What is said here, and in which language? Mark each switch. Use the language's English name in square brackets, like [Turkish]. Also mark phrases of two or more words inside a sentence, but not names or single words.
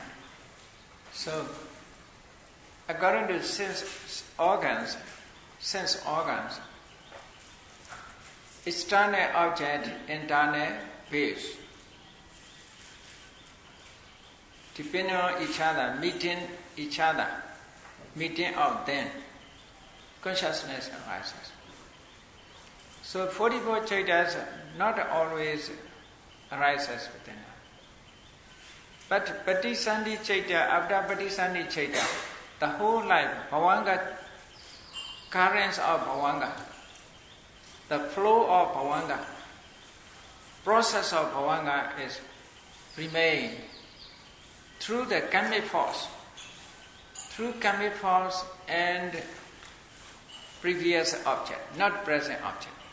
[English] So, according to sense organs, external object, internal base, depending on each other, meeting of them, consciousness arises. So 44 chaitas not always arises within us. But [Pali] Vipassanā chaita, [English] after [Pali] Vipassanā chaita, [English] the whole life, Bhavanga, currents of Bhavanga, the flow of Bhavanga, process of Bhavanga is remain through the karmic force. Through karmic force and previous object, not present object.